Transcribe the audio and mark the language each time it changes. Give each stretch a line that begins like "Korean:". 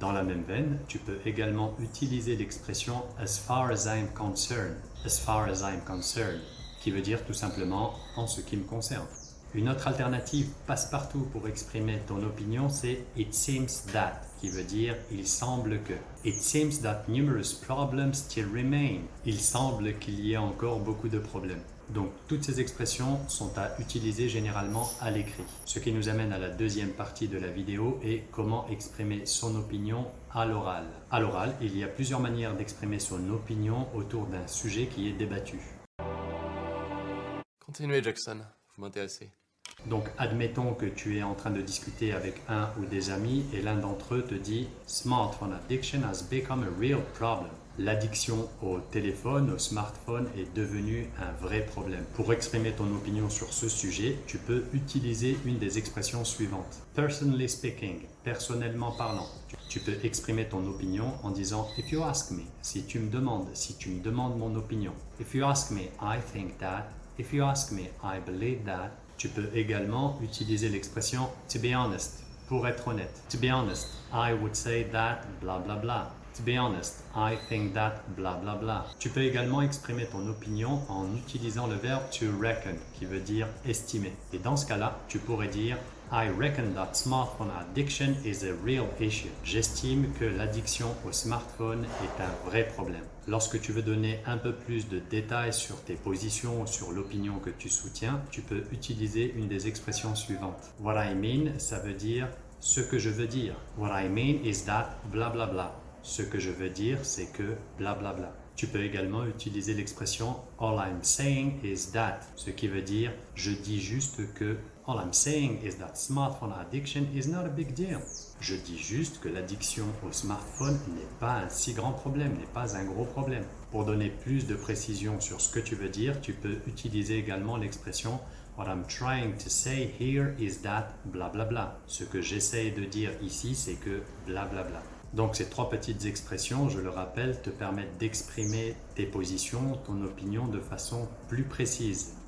French: Dans la même veine, tu peux également utiliser l'expression «
English: as far as I'm concerned », « as far as I'm concerned
French: » qui veut dire tout simplement « en ce qui me concerne ». Une autre alternative passe-partout pour exprimer ton opinion, c'est «
English: it seems that
French: » qui veut dire « il semble que ».
English: « It seems that numerous problems still remain ».
French: Il semble qu'il y ait encore beaucoup de problèmes. Donc, toutes ces expressions sont à utiliser généralement à l'écrit. Ce qui nous amène à la deuxième partie de la vidéo et comment exprimer son opinion à l'oral. À l'oral, il y a plusieurs manières d'exprimer son opinion autour d'un sujet qui est débattu. Continuez Jackson, vous m'intéressez. Donc, admettons que tu es en train de discuter avec un ou des amis et l'un d'entre eux te dit «
English: Smartphone addiction has become a real problem ».
French: L'addiction au téléphone, au smartphone est devenue un vrai problème. Pour exprimer ton opinion sur ce sujet, tu peux utiliser une des expressions suivantes.
English: Personally speaking,
French: personnellement parlant. Tu peux exprimer ton opinion en disant
English: if you ask me,
French: si tu me demandes mon opinion.
English: If you ask me, I think that. If you ask me, I believe that.
French: Tu peux également utiliser l'expression
English: to be honest,
French: pour être honnête.
English: To be honest, I would say that, bla bla bla. To be honest, I think that, bla bla bla.
French: Tu peux également exprimer ton opinion en utilisant le verbe to reckon, qui veut dire estimer. Et dans ce cas-là, tu pourrais dire
English: I reckon that smartphone addiction is a real issue.
French: J'estime que l'addiction au smartphone est un vrai problème. Lorsque tu veux donner un peu plus de détails sur tes positions ou sur l'opinion que tu soutiens, tu peux utiliser une des expressions suivantes.
English: What I mean,
French: ça veut dire ce que je veux dire.
English: What I mean is that bla bla bla.
French: Ce que je veux dire, c'est que bla bla bla. Tu peux également utiliser l'expression
English: all I'm saying is that,
French: ce qui veut dire je dis juste que.
English: All I'm saying is that smartphone addiction is not a big deal.
French: Je dis juste que l'addiction au smartphone n'est pas un si grand problème, n'est pas un gros problème. Pour donner plus de précision sur ce que tu veux dire, tu peux utiliser également l'expression
English: What I'm trying to say here is that bla bla
French: bla. Ce que j'essaie de dire ici, c'est que bla bla bla. Donc ces trois petites expressions, je le rappelle, te permettent d'exprimer tes positions, ton opinion de façon plus précise.